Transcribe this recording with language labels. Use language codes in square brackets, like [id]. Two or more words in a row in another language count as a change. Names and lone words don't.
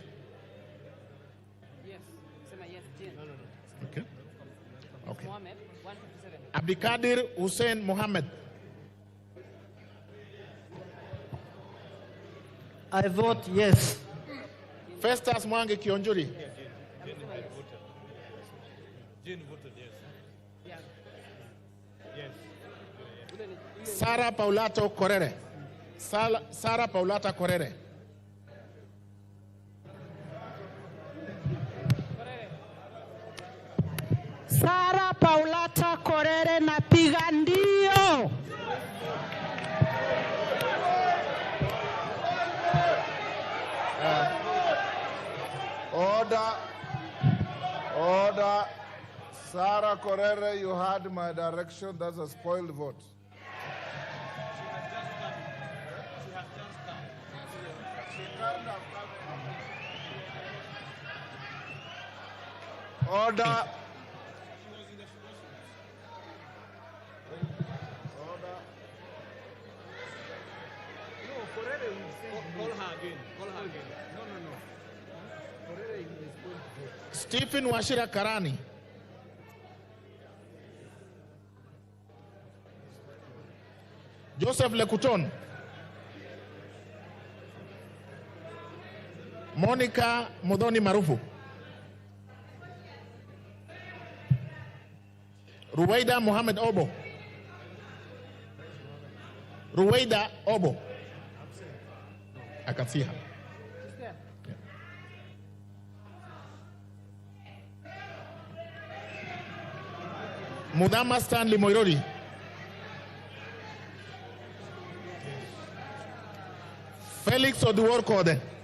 [en] Yes. Sema yes, Jane. Okay. Okay. Mohammed, 157. Abdikadir Hussein Mohammed. I vote yes. Festus Mwangi Kionjuri. Jane voted yes. Yeah. Yes. Sarah Paulato Korere. Sarah Paulata Korere. [sw] Sara Paulata Korere napiga ndio. [en] Order. Order. Sarah Korere, you had my direction. That's a spoiled vote. Order. Call her again. Call her again. No. Korere is going to vote. Stephen Washira Karani. Joseph Lekuton. Monica Modoni Marufu. Ruwaida Mohammed Obo. Ruwaida Obo. I can see her. Mudama Stanley Moirori. Felix Oduor Kode.